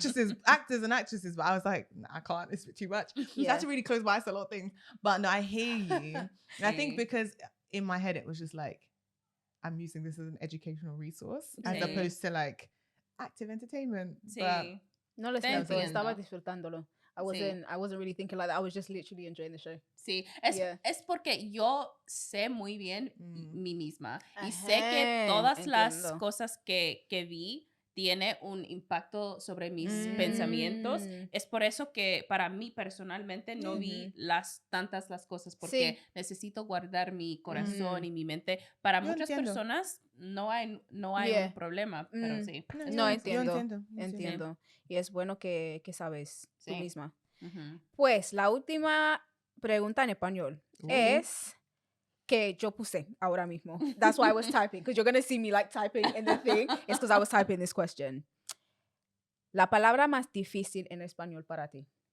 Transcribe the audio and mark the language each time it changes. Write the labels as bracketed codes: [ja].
[en] the actors and actresses, but I was like, I can't. It's too much. I had to really close my eyes to a lot of things. But no, I hear you. And I think because in my head it was just like, I'm using this as an educational resource as opposed to like active entertainment. But [es] no lo siento, estaba disfrutándolo. [en] I wasn't really thinking like that. I was just literally enjoying the show. [es] Sí, es porque yo sé muy bien mí misma y sé que todas las cosas que vi tiene un impacto sobre mis pensamientos. Es por eso que para mí personalmente no vi tantas las cosas porque necesito guardar mi corazón y mi mente. Para muchas personas no hay un problema, pero sí. No, entiendo. Y es bueno que sabes tú misma. Pues la última pregunta en español es que yo puse ahora mismo. [en] That's why I was typing, because you're going to see me like typing in the thing. It's because I was typing this question. [es] La palabra más difícil en español para ti.